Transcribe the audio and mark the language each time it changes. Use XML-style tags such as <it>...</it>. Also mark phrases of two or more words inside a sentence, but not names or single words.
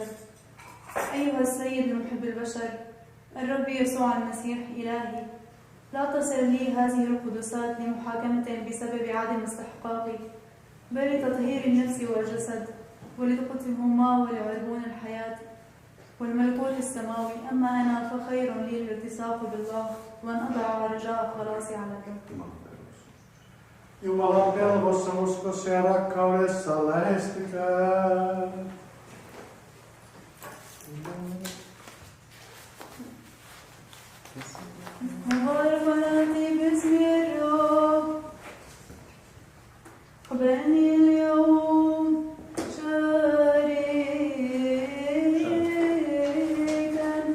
<ar>أيها السيد المحب البشر، الرب يسوع المسيح إلهي، لا تصل لي هذه القدسات لمحاكمة بسبب عدم استحقاقي، بل لتطهير النفس والجسد ولتقتهما ولعربون الحياة والملكوت السماوي. أما أنا فخير لي الالتصاق بالله وأن أضع رجاء خلاصي على الرب.</ar> <fi>Jumalan pelkossa, uskossa ja rakkaudessa lähestykää.</fi> <ar>مباركة باسم الرب. قبلني اليوم شريكا</ar>